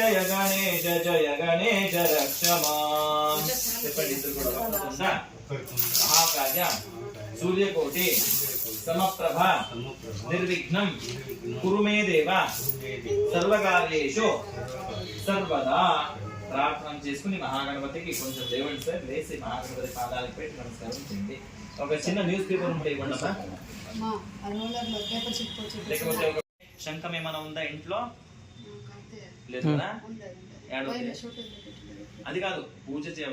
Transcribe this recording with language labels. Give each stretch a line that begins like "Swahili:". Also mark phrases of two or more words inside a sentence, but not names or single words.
Sanskrit: रक्ष माम् महाकाय सूर्यकोटि समप्रभा निर्विघ्नं कुरु मे देव सर्वकार्येषु सर्वदा
Telugu: ప్రార్థన చేసుకుని మహాగణపతికి కొంచెం దేవుని సార్ లేసి మహాగణపతి పాదాలకు పెట్టి నమస్కారం చేయండి. ఒక చిన్న
English: news paper
Telugu: ఉంటే ఇవ్వండి అమ్మా. లేకపోతే ఒక శంఖం ఏమైనా ఉందా ఇంట్లో? లేదు కదా? అది కాదు, పూజ చేయాలి.